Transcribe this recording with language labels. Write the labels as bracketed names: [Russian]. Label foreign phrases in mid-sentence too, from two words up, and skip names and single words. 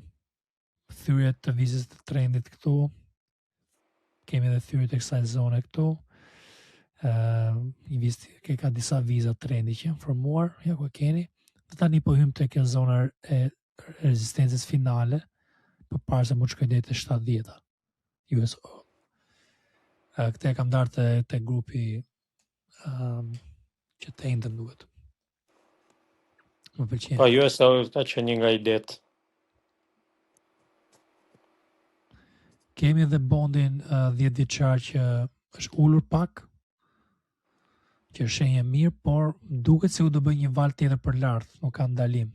[Albanian] Thyrjet të vizës të trendit këtu. Kemi edhe thyrjet e kësaj zone këtu. Ka disa viza trendi që janë formuar, ja ku e keni. Dhe tani po hym tek zona e rezistencës finale, përpara se mund të shkojë deri te 70-a. US Oil. Këtë e kam darë te grupi që të endëm duhet. Më pëlqen. Po US Oil ka qenë një nga idet. Kemi edhe bondin 10 vjeçar që është ulur pak, që është shenjë mirë, por duket se u do bëj një val tjetër për lart, nuk ka ndalim.